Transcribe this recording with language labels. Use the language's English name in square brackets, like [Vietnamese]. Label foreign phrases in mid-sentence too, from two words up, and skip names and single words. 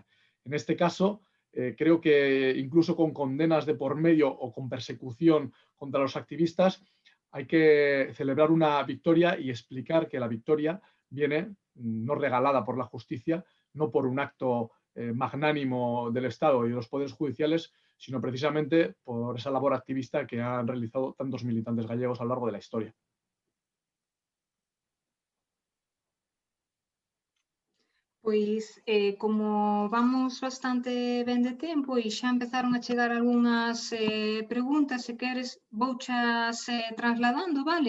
[Spanish] En este caso, creo que incluso con condenas de por medio o con persecución contra los activistas, hay que celebrar una victoria y explicar que la victoria viene no regalada por la justicia, no por un acto magnánimo del Estado y de los poderes judiciales, sino precisamente por esa labor activista que han realizado tantos militantes gallegos a lo largo de la historia. [Galician] Pois, como vamos bastante ben de tempo e xa empezaron a chegar algunhas preguntas, se queres, vouchas trasladando, vale?